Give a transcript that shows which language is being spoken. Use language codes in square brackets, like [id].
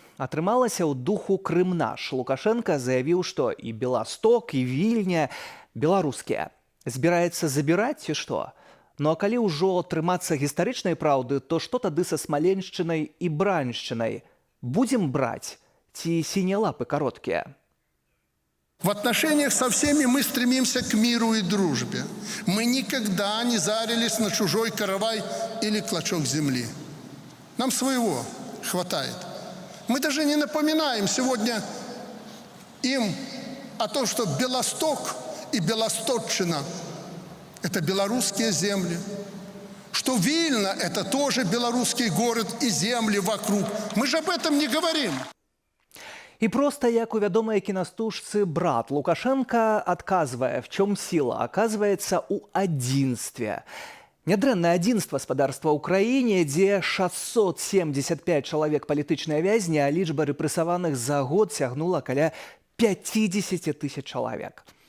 [be] Атрымалася ў духу Крым наш. Лукашенко заявіў, што і Беласток, і Вільня беларускія. Збіраецца забіраць ці што? Ну а калі ўжо трымацца гістарычнай праўды, то што тады са Смаленшчынай і Браншчынай? Будзем браць ці сінія лапы кароткія? [ru] В отношениях со всеми мы стремимся к миру и дружбе. Мы никогда не зарились на чужой каравай или клочок земли. Нам своего хватает. Мы даже не напоминаем сегодня им о том, что Белосток и Белосточчина – это белорусские земли, что Вильна – это тоже белорусский город и земли вокруг. Мы же об этом не говорим. [be] І проста, як у вядомай кінастужцы «Брат», Лукашенко адказвае, в чым сіла, аказваецца ў адзінстве. Нядрэннае адзінства спадарства ў краіне, дзе 675 чалавек палітычныя вязні, а лічба рэпрэсаваных за год сягнула каля 50 тысяч чалавек.